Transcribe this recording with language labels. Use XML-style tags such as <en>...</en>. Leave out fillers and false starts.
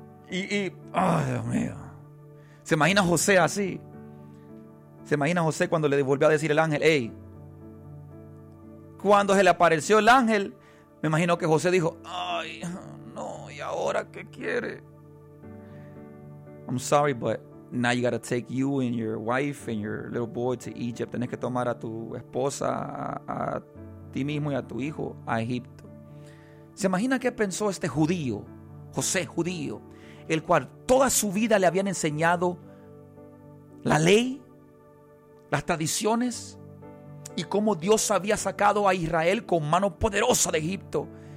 <es>Dios mío. ¿Se imagina José así? ¿Se imagina José cuando le volvió a decir el ángel, hey? Cuando se le apareció el ángel, me imagino que José dijo, ay, no, ¿y ahora qué quiere?</es> <en>I'm sorry, but now you gotta take you and your wife and your little boy to Egypt.</en> <es>Tienes que tomar a tu esposa, a ti mismo y a tu hijo a Egipto. ¿Se imagina qué pensó este judío, José judío, el cual toda su vida le habían enseñado la ley, las tradiciones y cómo Dios había sacado a Israel con mano poderosa de Egipto?</es>